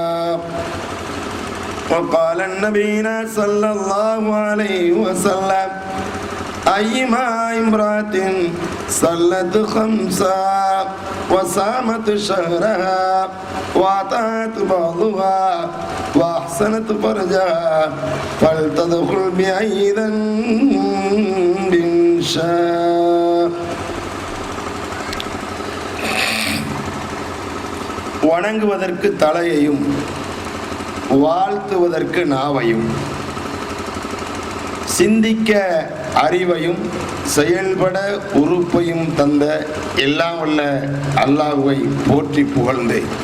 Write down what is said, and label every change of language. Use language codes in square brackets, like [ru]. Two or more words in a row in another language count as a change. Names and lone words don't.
[ar] وقال النبينا صلى الله عليه وسلم أيما امرأة صلت خمسا وصامت شهرها وأطاعت بعضها وأحسنت فرجها فلتدخل بأي ذنب شاء. [ta] வணங்குவதற்கு தலையையும் வாழ்த்துவதற்கு நாவையும் சிந்திக்க அறிவையும் செயல்பட உறுப்பையும் தந்த எல்லாம் வல்ல அல்லாஹ்வை போற்றி புகழ்ந்து